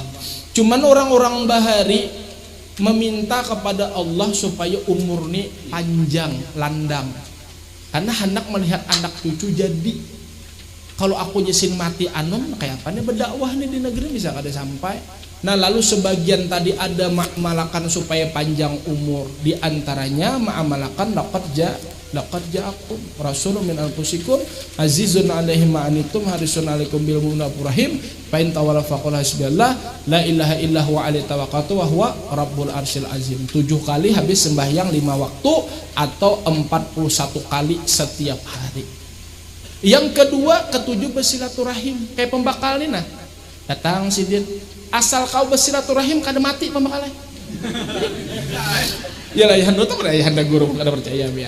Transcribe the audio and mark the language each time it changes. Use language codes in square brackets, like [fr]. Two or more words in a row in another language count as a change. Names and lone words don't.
[bjn] Cuman orang-orang bahari meminta kepada Allah supaya umur ini panjang, landang. Karena hendak melihat anak cucu jadi. Kalau aku nyesin mati anom, kayak apa nih berdakwah nih di negeri bisa kada sampai. Nah lalu sebagian tadi ada ma'amalakan supaya panjang umur. Di antaranya ma'amalakan [ar] لقد جاءكم رسول من أنفسكم عزيز عليه ما عنتم حريص عليكم بالمؤمنين رحيم فإن تولوا فقل حسبي الله لا إله إلا هو عليه توكلت وهو رب العرش العظيم. [bjn] 7 kali habis sembahyang 5 waktu atau 41 kali setiap hari. Yang kedua, ketujuh bersilaturahim kayak pembakal nih. Nah datang sidin, asal kau bersilaturahim kada mati pembakalnya. Ya lah ya nutup ya anda guru kada percaya biar.